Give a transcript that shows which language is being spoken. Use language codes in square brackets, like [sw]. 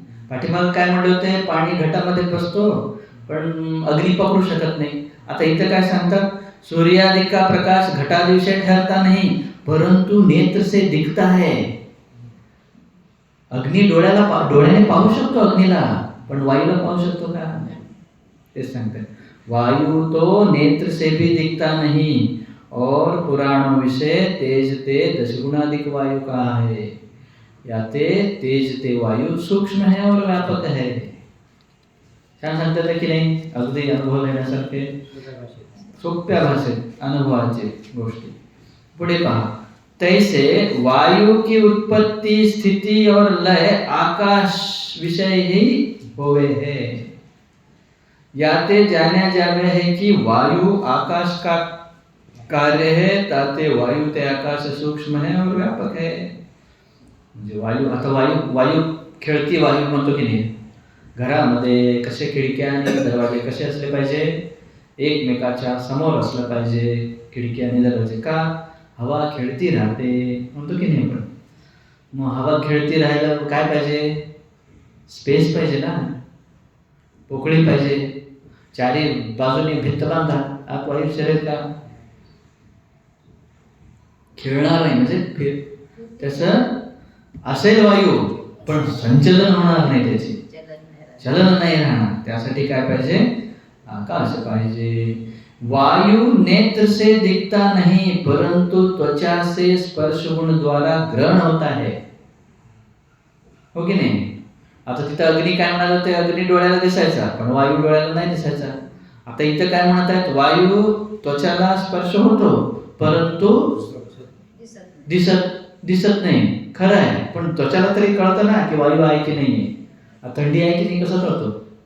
[mr] पाठीमाग काय म्हणले होते? पाणी घटामध्ये बसतो पण अग्नी पकडू शकत नाही. आता इथं काय सांगतात? [hi] सूर्यादिक का प्रकाश घटादी विषय ठरता नहीं परंतु नेत्र से दिखता है. [mr] अग्नी डोळ्याने पाहू शकतो अग्नीला, पण वायूला पाहू शकतो का? ते सांगतात. [hi] वायु तो नेत्र से भी दिखता नहीं और पुराणों विषय तेज ते दशगुणाधिक वायु का है. याते तेज ते वायु सूक्ष्म है और व्यापक है. [mr] छान सांगतात की नाही? अगदी अनुभव घेण्यासारखे सोप्या भाषेत अनुभवाचे गोष्टी. पुढे पहा. [hi] तैसे वायु की उत्पत्ति स्थिति और लय आकाश विषय ही होवे है. याते जाना जावे है कि वायु आकाश का कार्य है, ताते वायु ते आकाश सूक्ष्म है और व्यापक है. [mr] म्हणजे वायू, आता वायू खेळती वायू म्हणतो की नाही. घरामध्ये कसे खिडक्या आणि दरवाजे कसे असले पाहिजे? एकमेकाच्या समोर असलं पाहिजे खिडकी आणि दरवाजे. का? हवा खेळती राहते म्हणतो की नाही आपण. मग हवा खेळती राहायला काय पाहिजे? स्पेस पाहिजे ना, पोकळी पाहिजे. चारी बाजूने भिंत बांधा, आत वायू शिरेल का? खेळणार नाही. म्हणजे त्याचं असेल वायू पण संचलन होणार नाही, त्याची चलन नाही राहणार. त्यासाठी काय पाहिजे? आकाश पाहिजे. [hi] वायु नेत्र से दिखता नहीं परंतु त्वचा से स्पर्श गुण द्वारा ग्रहण होता है. [mr] हो की नाही? आता तिथं अग्नी काय म्हणाल होते? अग्नी डोळ्याला दिसायचा पण वायू डोळ्याला नाही दिसायचा. आता इथं काय म्हणत आहेत? वायू त्वचाला स्पर्श होतो परंतु दिसत नाही. खरं आहे, पण त्वचाला तरी कळतं ना की वायू आहे की नाहीये. थंडी आहे की नाही कसं कळतो?